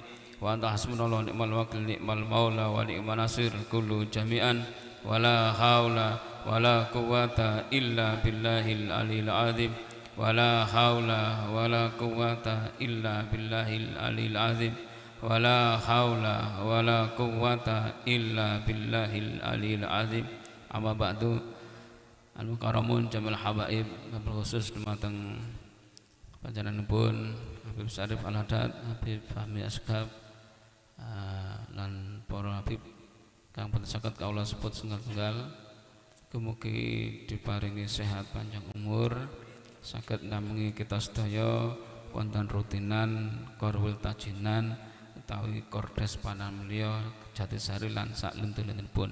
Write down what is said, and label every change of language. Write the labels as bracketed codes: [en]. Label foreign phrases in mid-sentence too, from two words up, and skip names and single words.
[ar] وأنت حسبنا الله نعم الوكيل نعم المولى ونعم النصير كلا جميعا ولا حول ولا قوة إلا بالله العلي العظيم ولا حول ولا قوة إلا بالله العلي العظيم ولا حول ولا قوة إلا بالله العلي العظيم. أما بعد, المكرمون جمال حبائب [jv] khusus dumateng panjenenganipun Habib Syarif Al-Haddad, Habib Fahmi Asghab lan para habib kang boten saged kawula sebut setunggal-tunggal. Mugi diparingi [id] sehat panjang umur, [jv] saged namung kita sedaya wonten rutinan korwil tajinan utawi kordes panan mulya Jatisari lan sak lentu-lentunipun.